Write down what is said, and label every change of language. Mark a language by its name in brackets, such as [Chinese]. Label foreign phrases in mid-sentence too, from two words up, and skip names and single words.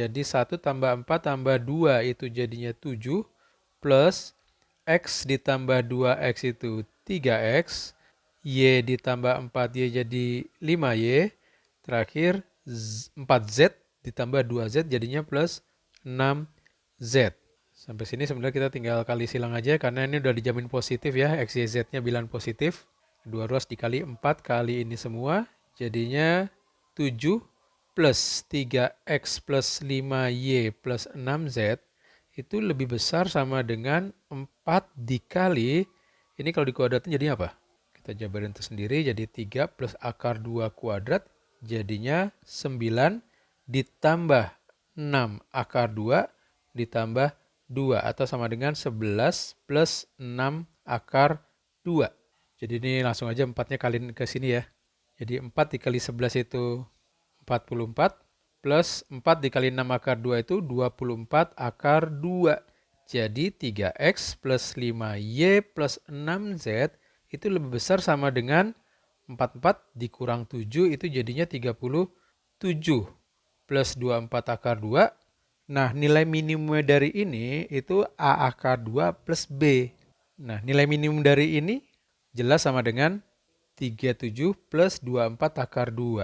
[Indonesian] Jadi 1 tambah 4 tambah 2 itu jadinya 7 plus X ditambah 2X itu 3X, Y ditambah 4Y jadi 5Y, terakhir 4Z ditambah 2Z jadinya plus 6Z. Sampai sini sebenarnya kita tinggal kali silang aja karena ini udah dijamin positif ya, X, Y, Z-nya bilangan positif. Dua ruas dikali 4 kali ini semua, jadinya 7 plus 3X plus 5Y plus 6Z itu lebih besar sama dengan 4 dikali, ini kalau dikuadratin jadi apa? Kita jabarin tersendiri, jadi 3 plus akar 2 kuadrat, jadinya 9 ditambah 6 akar 2 ditambah 2 atau sama dengan 11 plus 6 akar 2. Jadi ini langsung aja 4-nya kaliin ke sini ya. Jadi 4 dikali 11 itu 44 plus 4 dikali 6 akar 2 itu 24 akar 2. Jadi 3X plus 5Y plus 6Z itu lebih besar sama dengan 44 dikurang 7 itu jadinya 37 plus 24 akar 2. Nah, nilai minimum dari ini itu A akar 2 plus B. Nah, nilai minimum dari ini jelas sama dengan 37 plus 24 akar 2.